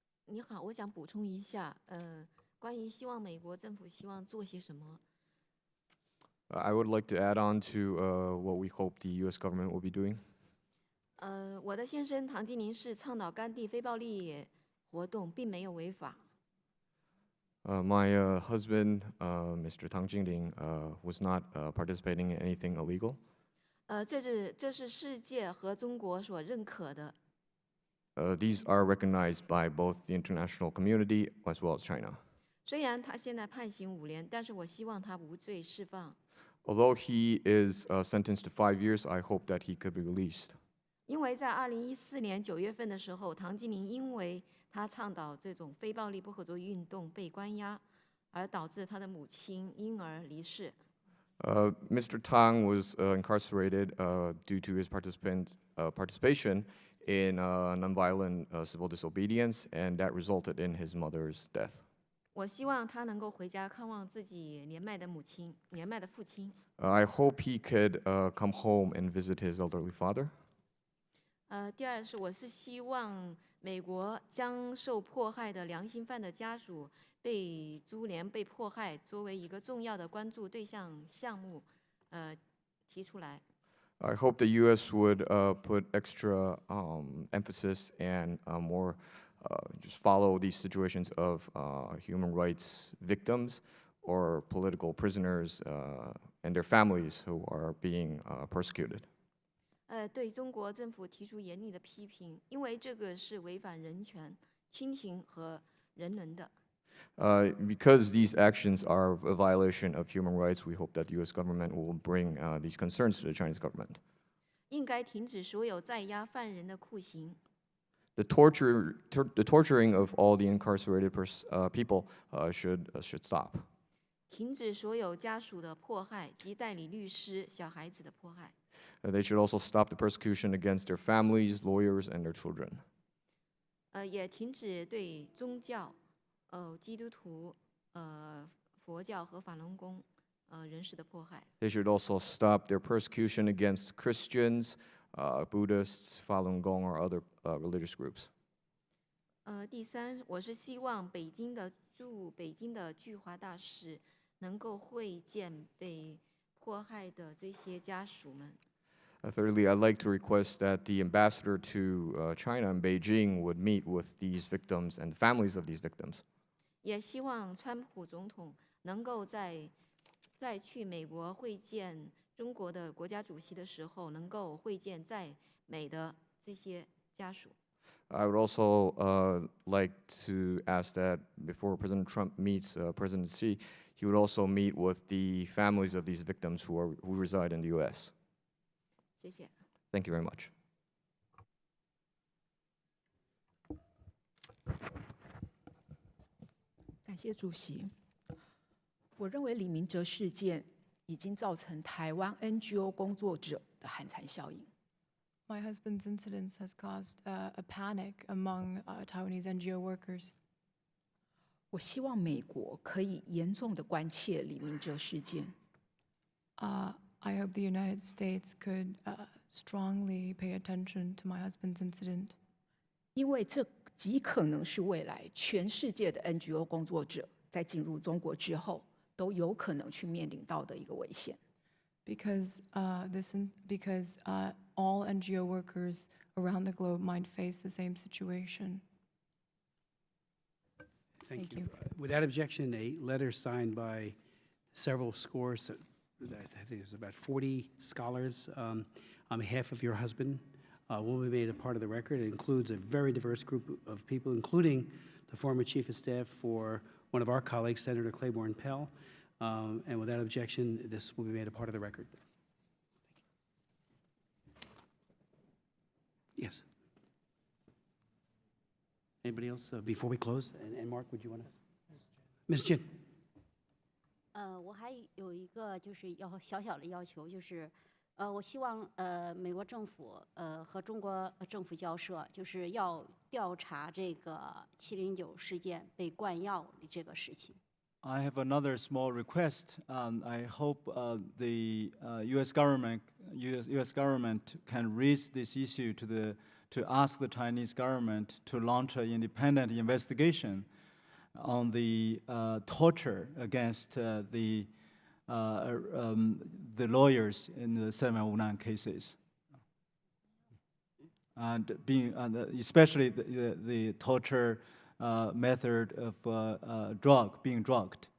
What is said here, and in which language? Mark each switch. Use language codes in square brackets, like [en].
[zh] 你好，我想补充一下，关于希望美国政府希望做些什么。 [en] I would like to add on to what we hope the U.S. government will be doing. [zh] 我的先生唐金林是倡导甘地非暴力活动，并没有违法。 [en] My husband, Mr. Tang Jingling, was not participating in anything illegal. [zh] 这是世界和中国所认可的。 [en] These are recognized by both the international community as well as China. [zh] 虽然他现在判刑5年，但是我希望他无罪释放。 [en] Although he is sentenced to 5 years, I hope that he could be released. [zh] 因为在2014年9月份的时候，唐金林因为他倡导这种非暴力不合作运动被关押，而导致他的母亲因而离世。 [en] Mr. Tang was incarcerated due to his participation in nonviolent civil disobedience, and that resulted in his mother's death. [zh] 我希望他能够回家看望自己年迈的父亲。 [en] I hope he could come home and visit his elderly father. [zh] 第二是，我是希望美国将受迫害的良心犯的家属被株连、被迫害作为一个重要的关注对象项目，提出来。 [en] I hope the U.S. would put extra emphasis and more just follow these situations of human rights victims or political prisoners and their families who are being persecuted. [zh] 对中国政府提出严厉的批评，因为这个是违反人权、亲情和人伦的。 [en] Because these actions are a violation of human rights, we hope that the U.S. government will bring these concerns to the Chinese government. [zh] 应该停止所有在押犯人的酷刑。 [en] The torturing of all the incarcerated people should stop. [zh] 停止所有家属的迫害及代理律师、小孩子的迫害。 [en] They should also stop the persecution against their families, lawyers, and their children. [zh] 也停止对宗教、基督徒、佛教和法轮功人士的迫害。 [en] They should also stop their persecution against Christians, Buddhists, Falun Gong, or other religious groups. [zh] 第三，我是希望驻北京的驻华大使能够会见被迫害的这些家属们。 [en] Thirdly, I'd like to request that the ambassador to China in Beijing would meet with these victims and families of these victims. [zh] 也希望川普总统能够再去美国会见中国的国家主席的时候，能够会见在美的这些家属。 [en] I would also like to ask that before President Trump meets President Xi, he would also meet with the families of these victims who reside in the U.S. [zh] 谢谢。 [en] Thank you very much. [zh] 感谢主席。我认为李明哲事件已经造成台湾 NGO 工作者的寒蝉效应。 [en] My husband's incident has caused a panic among Taiwanese NGO workers. [zh] 我希望美国可以严重的关切李明哲事件。 [en] I hope the United States could strongly pay attention to my husband's incident. [zh] 因为这极可能是未来全世界的 NGO 工作者在进入中国之后都有可能去面临到的一个危险。 [en] Because all NGO workers around the globe might face the same situation. Thank you. Without objection, a letter signed by several scores, I think there's about 40 scholars on behalf of your husband will be made a part of the record. It includes a very diverse group of people, including the former chief of staff for one of our colleagues, Senator Claiborne Pell. And without objection, this will be made a part of the record. Yes. Anybody else before we close? And Mark, would you want to? Ms. Chin. [zh] 我还有一个就是小小的要求，就是我希望美国政府和中国政府交涉，就是要调查这个709事件被灌药的这个事情。 [en] I have another small request. I hope the U.S. government can raise this issue to ask the Chinese government to launch an independent investigation on the torture against the lawyers in the 709 cases, and especially the torture method of being drugged.